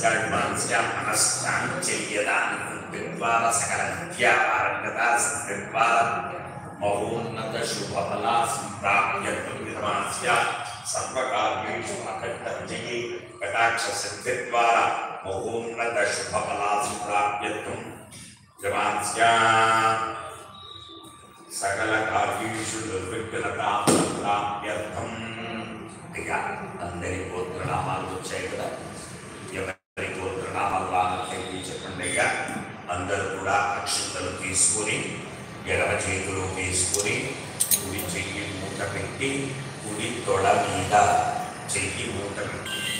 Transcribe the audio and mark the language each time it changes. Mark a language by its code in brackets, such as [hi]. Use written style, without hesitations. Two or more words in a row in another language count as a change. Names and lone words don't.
[sa] यजमानस्य मनश्चाञ्चल्यदानकृत्यद्वारा सकलविद्यापारङ्गतासिद्धिद्वारा महोन्नतशुभफला सम्प्राप्त्यर्थं यजमानस्य सर्वकार्येषु अखण्डविजये कटाक्षसिद्धिद्वारा महोन्नतशुभफला सम्प्राप्त्यर्थं यजमानस्य సకల కార్యేషు నిర్విఘ్నతాప్రాప్త్యర్థం. [te] ఇక అందరి గోత్రనామాలు వచ్చాయి కదా, ఎవరి గోత్రనామాలు రానట్లయితే చెప్పండి. ఇక అందరూ కూడా అక్షంతలు తీసుకొని ఎడమ చేతులు తీసుకొని కుడి చెయ్యి మూట పెట్టి కుడి తొడ మీద చెయ్యి మూట పెట్టి